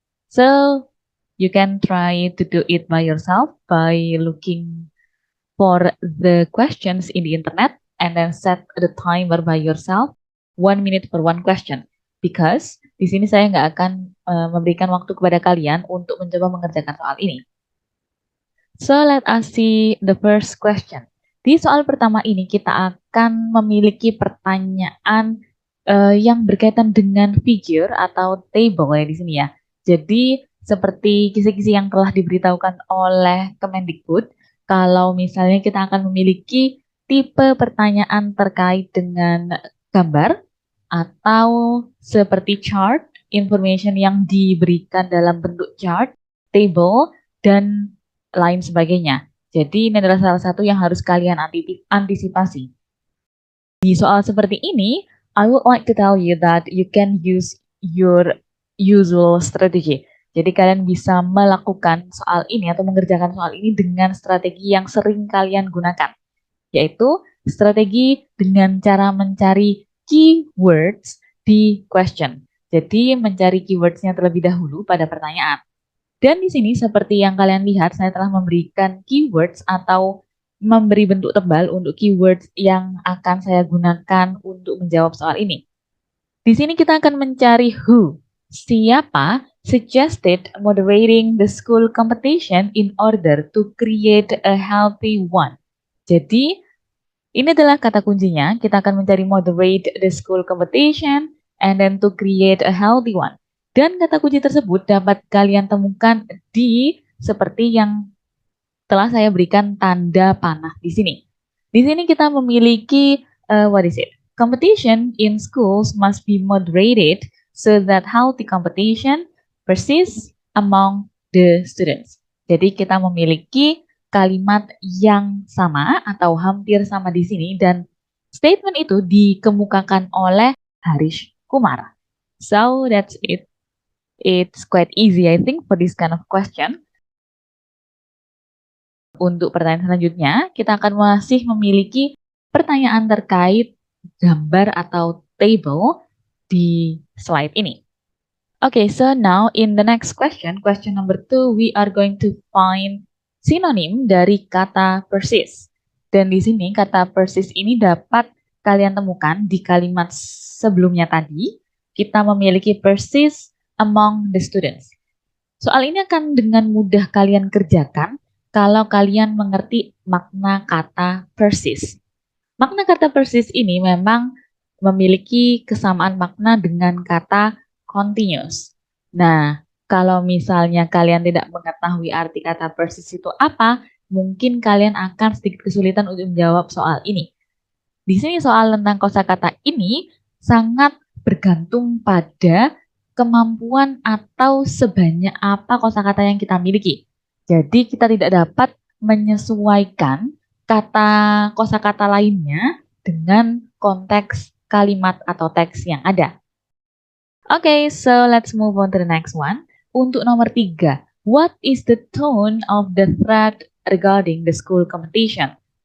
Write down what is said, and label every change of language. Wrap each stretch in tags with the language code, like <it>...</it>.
<en>So, you can try to do it by yourself by looking for the questions in the internet and then set the timer by yourself 1 minute for one question.</en> <id>Because di sini saya nggak akan memberikan waktu kepada kalian untuk mencoba mengerjakan soal ini.</id> <en>So, let us see the first question.</en> <id>Di soal pertama ini kita akan memiliki pertanyaan yang berkaitan dengan figure atau table ya di sini ya. Jadi seperti kisi-kisi yang telah diberitahukan oleh Kemendikbud, kalau misalnya kita akan memiliki tipe pertanyaan terkait dengan gambar atau seperti chart, information yang diberikan dalam bentuk chart, table, dan lain sebagainya. Jadi ini adalah salah satu yang harus kalian antisipasi.</id> <en>Di soal seperti ini, I would like to tell you that you can use your usual strategy.</en> <id>Jadi kalian bisa melakukan soal ini atau mengerjakan soal ini dengan strategi yang sering kalian gunakan. Yaitu strategi dengan cara mencari keywords di question. Jadi mencari keywordsnya terlebih dahulu pada pertanyaan. Dan di sini seperti yang kalian lihat, saya telah memberikan keywords atau memberi bentuk tebal untuk keywords yang akan saya gunakan untuk menjawab soal ini.</id> <en>Di sini kita akan mencari who, siapa suggested moderating the school competition in order to create a healthy one.</en> <id>Jadi, ini adalah kata kuncinya.</id> <en>Kita akan mencari moderate the school competition and then to create a healthy one.</en> <id>Dan kata kunci tersebut dapat kalian temukan di seperti yang telah saya berikan tanda panah di sini.</id> <en>Di sini kita memiliki competition in schools must be moderated so that healthy competition persists among the students.</en> <id>Jadi kita memiliki kalimat yang sama atau hampir sama di sini dan statement itu dikemukakan oleh Harish Kumar.</id> <en>So that's it. It's quite easy, I think, for this kind of question.</en> <id>Untuk pertanyaan selanjutnya, kita akan masih memiliki pertanyaan terkait gambar atau table di slide ini.</id> <en>Okay, so now in the next question, question number 2, we are going to find sinonim dari kata persist.</en> <id>Dan di sini kata persist ini dapat kalian temukan di kalimat sebelumnya tadi. Kita memiliki persist among the students. Soal ini akan dengan mudah kalian kerjakan kalau kalian mengerti makna kata persist. Makna kata persist ini memang memiliki kesamaan makna dengan kata continuous. Nah, kalau misalnya kalian tidak mengetahui arti kata persist itu apa, mungkin kalian akan sedikit kesulitan untuk menjawab soal ini. Di sini soal tentang kosakata ini sangat bergantung pada kemampuan atau sebanyak apa kosakata yang kita miliki. Jadi kita tidak dapat menyesuaikan kata kosakata lainnya dengan konteks kalimat atau teks yang ada.</id> <en>Oke, so let's move on to the next one. Untuk nomor 3, what is the tone of the thread regarding the school competition?</en>